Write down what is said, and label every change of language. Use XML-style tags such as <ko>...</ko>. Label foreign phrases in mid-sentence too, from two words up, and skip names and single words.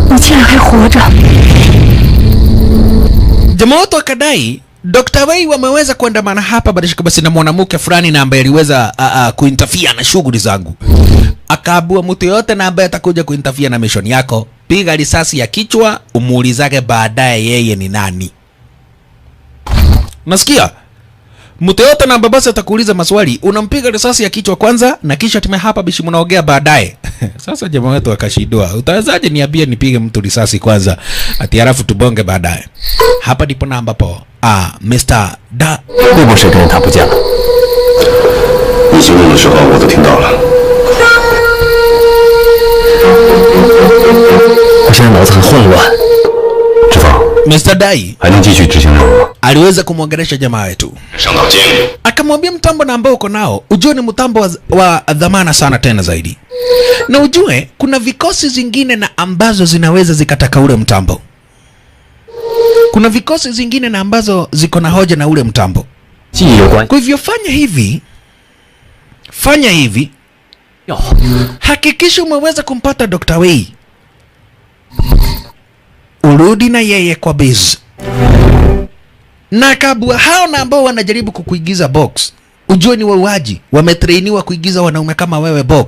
<zh>居然还活着。</zh> <sw>Jamaa wote wakadai Dr. Wei wameweza kuandamana hapa basi na mwanamke fulani na ambaye aliweza kuinterfere na shughuli zangu. Akaabua mtu yote na ambaye atakuja kuinterfere na mission yako, piga risasi ya kichwa, umuulizage baadaye yeye ni nani. Nasikia? Mtu yote na ambaye basi atakuuliza maswali, unampiga risasi ya kichwa kwanza na kisha tume hapa bishi mnaongea baadaye. Sasa jamaa wetu akashindwa. Utawezaje niambie nipige mtu risasi kwanza ati halafu tubonge baadaye? Hapa ndipo na ambapo Mr. Da</sw> <zh>会不会是跟着他不见了？你形容的时候我都听到了。我现在脑子很混乱。知否</zh> <sw>Mr. Dai</sw> <zh>还能继续执行任务吗？</zh> <sw>aliweza kumwongelesha jamaa wetu.</sw> <zh>上到监狱，</zh> <sw>Akamwambia mtambo na ambao uko nao, ujue ni mtambo wa dhamana sana tena zaidi. Na ujue kuna vikosi zingine na ambazo zinaweza zikataka ule mtambo. Kuna vikosi zingine na ambazo ziko na hoja na ule mtambo.</sw> <zh>记忆有关。</zh> <sw>Kwa hivyo fanya hivi, hakikisha umeweza kumpata Dr. Wei, urudi na yeye kwa base, na kabla hao na ambao wanajaribu kukuigiza box, ujue ni wauaji, wametrainiwa kuigiza wanaume kama wewe box.</sw>